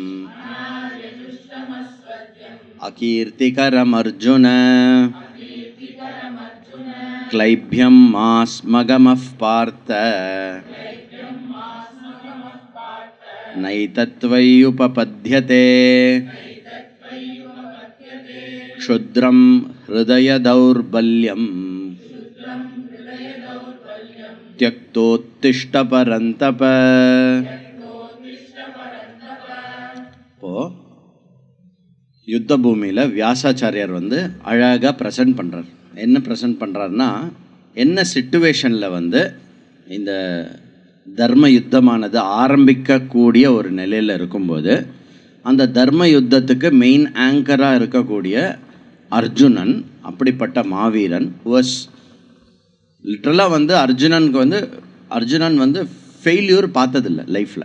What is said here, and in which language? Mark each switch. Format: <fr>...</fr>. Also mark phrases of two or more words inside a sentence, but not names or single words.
<sa>अकीर्तिकरमर्जुन क्लैभ्यं मास्मगमः पार्थ नैतत्त्वय्युपपद्यते क्षुद्रं हृदय दौर्बल्यं त्यक्तोत्तिष्ठ परन्तप.</sa> <ta>இப்போ யுத்த பூமியில் வியாசாச்சாரியார் வந்து அழகாக ப்ரெசன்ட் பண்ணுறார். என்ன ப்ரெசன்ட் பண்ணுறாருன்னா, என்ன சிச்சுவேஷனில் வந்து இந்த தர்ம யுத்தமானது ஆரம்பிக்கக்கூடிய ஒரு நிலையில் இருக்கும்போது, அந்த தர்ம யுத்தத்துக்கு மெயின் ஆங்கராக இருக்கக்கூடிய அர்ஜுனன், அப்படிப்பட்ட மாவீரன்</ta> <en>was literally</en> <ta>வந்து அர்ஜுனன் வந்து ஃபெயில்யூர் பார்த்ததில்லை லைஃப்பில்.</ta>